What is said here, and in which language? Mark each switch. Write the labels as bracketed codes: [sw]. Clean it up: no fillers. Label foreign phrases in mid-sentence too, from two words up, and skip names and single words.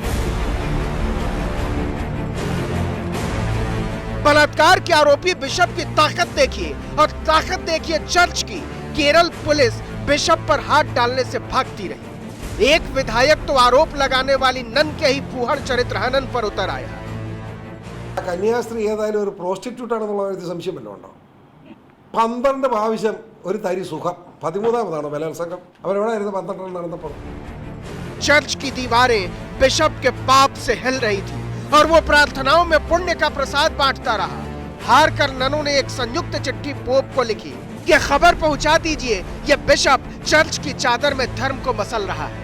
[hi] बलात्कार के आरोपी बिशप की ताकत देखिए, और ताकत देखिए चर्च की। केरल पुलिस बिशप पर हाथ डालने से भागती रही। एक विधायक तो आरोप लगाने वाली नन के ही फूहड़ चरित्र हनन पर उतर आया। [ml] കന്യാസ്ത്രീ ഏതായാലും ഒരു പ്രോസ്റ്റിറ്റ്യൂട്ടാണെന്നുള്ള ഒരു സംശയം വല്ലതും ഉണ്ടോ? 12 പ്രാവശ്യം ഒരു തരി സുഖം, 13ാമതാണ് ബലാത്സംഗം. അവരെവിടെയായിരുന്നു 12 നടന്നപ്പോൾ? [hi] चर्च की दीवारें बिशप के पाप से हिल रही थी और वो प्रार्थनाओं में पुण्य का प्रसाद बांटता रहा। हार कर ननों ने एक संयुक्त चिट्ठी पोप को लिखी कि खबर पहुंचा दीजिए, ये बिशप चर्च की चादर में धर्म को मसल रहा है।